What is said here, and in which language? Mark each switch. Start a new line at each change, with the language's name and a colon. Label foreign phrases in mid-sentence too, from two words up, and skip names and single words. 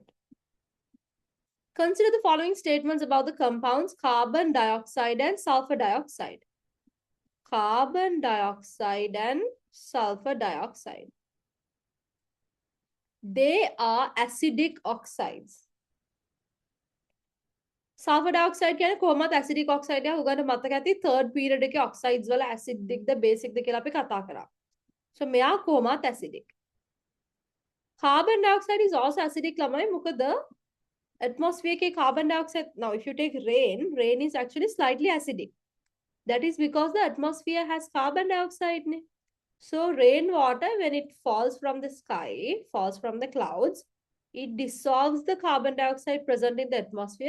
English: Consider the following statements about the compounds carbon dioxide and sulfur dioxide. Carbon dioxide and sulfur dioxide. They are acidic oxides. Sulfur dioxide
Sinhala: කියන්නේ කොහොමද
English: acidic oxide
Sinhala: එක උගන්න මතක ඇති
English: third period
Sinhala: එකේ oxides වල acidic ද basic ද කියලා අපි කතා කරා.
English: So
Sinhala: මෙයා කොහොමද
English: acidic. Carbon dioxide is also acidic
Sinhala: ළමයි මොකද
English: atmosphere ke carbon dioxide. Now if you take rain is actually slightly acidic. That is because the atmosphere has carbon dioxide. So rainwater, when it falls from the sky, falls from the clouds, it dissolves the carbon dioxide present in the atmosphere.